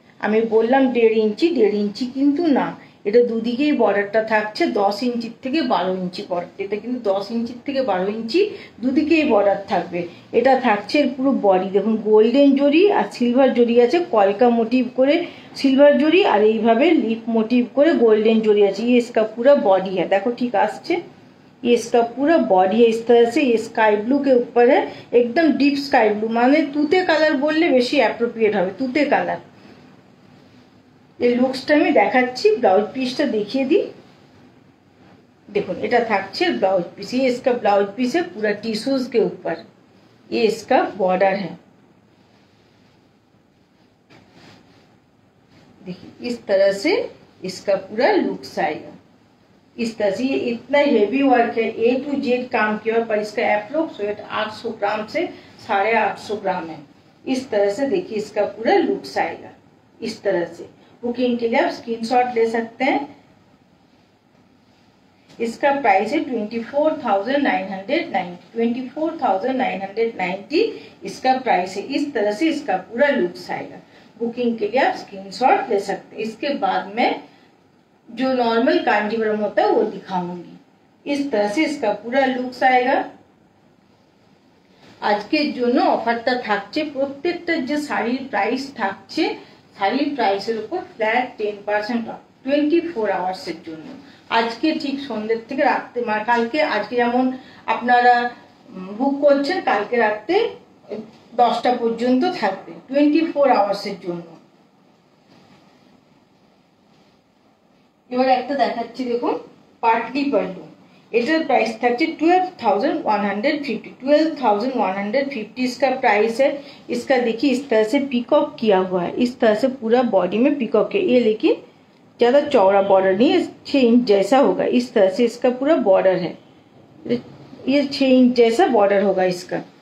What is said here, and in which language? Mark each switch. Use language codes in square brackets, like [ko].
[bn] আমি বললাম 1.5 ইঞ্চি কিন্তু না, এটা দুদিকেই বর্ডারটা থাকছে 10 ইঞ্চির থেকে 12 ইঞ্চি বর্ডার। এটা কিন্তু 10 ইঞ্চির থেকে 12 ইঞ্চি দুদিকেই বর্ডার থাকবে। এটা থাকছে পুরো বডি দেখুন গোল্ডেন জরি আর সিলভার জরি আছে, কলকা মোটিভ করে [hi] सिल्वर जोड़ी और [bn] এইভাবে লিপ मोटिव করে गोल्डन जोड़ी আছে। [hi] ये इसका पूरा बॉडी है, देखो ठीक आसছে। ये इसका पूरा बॉडी है इस तरह से। ये स्काई ब्लू के ऊपर है, एकदम डीप स्काई ब्लू, माने [bn] তুতে কালার বললে বেশি অ্যাপ্রোপ্রিয়েট হবে, তুতে কালার। এই লুকসটা আমি দেখাচ্ছি, ব্লাউজ পিসটা দেখিয়ে দিই। [hi] देखो [bn] এটা থাকছে [hi] ब्लाउज पीस, ये इसका ब्लाउज पीस है पूरा टिश्यूज के ऊपर। ये इसका बॉर्डर है, देखिए इस तरह से इसका पूरा लुक्स आएगा। इस तरह से ये इतना हेवी वर्क है, A to Z काम किया, पर इसका एप्रोक्स वेट 800 ग्राम से 850 ग्राम है। इस तरह से देखिए इसका पूरा लुक्स आएगा। इस तरह से बुकिंग के लिए आप स्क्रीनशॉट ले सकते हैं। इसका प्राइस है 24,990 इसका प्राइस है। इस तरह से इसका पूरा लुक्स आएगा। बुकिंग के लिए आप स्क्रीनशॉट ले सकते हैं। इसके बाद में जो नॉर्मल कांजीवरम होता है वो दिखाऊंगी। इस तरह से इसका पूरा लुक्स आएगा। [bn] আজকের জন্য অফারটা থাকছে, প্রত্যেকটা যে শাড়ির প্রাইস থাকছে শাড়ির প্রাইসের উপর ফ্ল্যাট 10% অফ 24 আওয়ার্সের জন্য। আজকে ঠিক সন্ধ্যের থেকে রাতে, কালকে আজকে যেমন আপনারা বুক করছেন কালকে রাতে 10টা পর্যন্ত থাকবে 24 আওয়ার্সের জন্য। এবার একটা দেখাচ্ছি দেখুন পাটলি পাল্লু, এটার प्राइस থাকছে 12,150 [hi] इसका प्राइस है। इसका देखिए इस तरह से पिकॉक किया हुआ है, इस तरह से पूरा बॉडी में पिकॉक है। ये लेकिन ज्यादा चौड़ा बॉर्डर नहीं है, 6 इंच जैसा होगा। इस तरह से इसका पूरा बॉर्डर है, ये 6 इंच जैसा बॉर्डर होगा इसका।